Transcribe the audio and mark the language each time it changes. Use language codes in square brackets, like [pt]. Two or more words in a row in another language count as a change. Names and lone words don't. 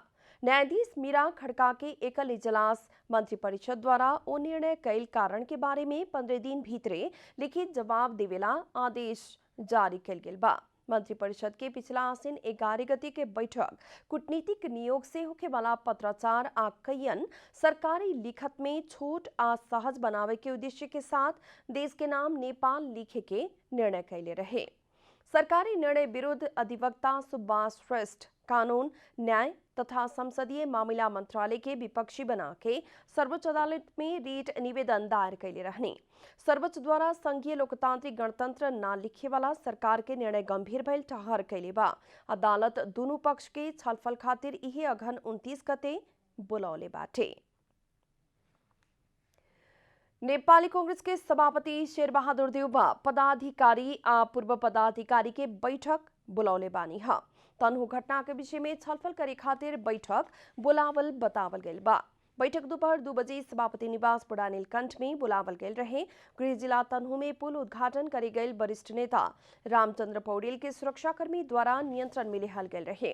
[bho] न्यायाधीश मीरा खड़का के एकल इजलास मंत्री परिषद द्वारा ओ निर्णय कैल कारण के बारे में 15 दिन भीतरे लिखित जवाब देवेला आदेश जारी कैल गेल बा। मंत्री परिषद के पिछला आसीन 11 गते के बैठक कूटनीतिक नियोग से होखे वाला पत्राचार आ कईयन सरकारी लिखत में छोट आ सहज बनावे के उद्देश्य के साथ देश के नाम नेपाल लिखे के निर्णय कैले रहे। सरकारी निर्णय विरुद्ध अधिवक्ता सुभाष श्रेष्ठ कानून न्याय तथा संसदीय मामला मंत्रालय के विपक्षी बना के सर्वोच्च अदालत में रीट निवेदन दायर कैले रहने। सर्वोच्च द्वारा संघीय लोकतांत्रिक गणतंत्र ना लिखे वाला सरकार के निर्णय गंभीर भइल ठहर कैले बा। अदालत दोनों पक्ष के छलफल खातिर इहे अघन 29 गते बुलौले बाटे। नेपाली कांग्रेस के सभापति शेरबहादुर देउबा पदाधिकारी आ पूर्व पदाधिकारी के बैठक बुलौले बानी है। तनहु घटना के विषय में छलफल करे खातिर बैठक बुलावल बतावल गइल बा। बैठक दोपहर 2 बजे सभापति निवास बुढ़ा नीलकंठ में बुलावल गए रहे। गृह जिला तनहु में पुल उद्घाटन करे गए वरिष्ठ नेता रामचंद्र पौडेल के सुरक्षाकर्मी द्वारा नियंत्रण में लेहल गए रहे।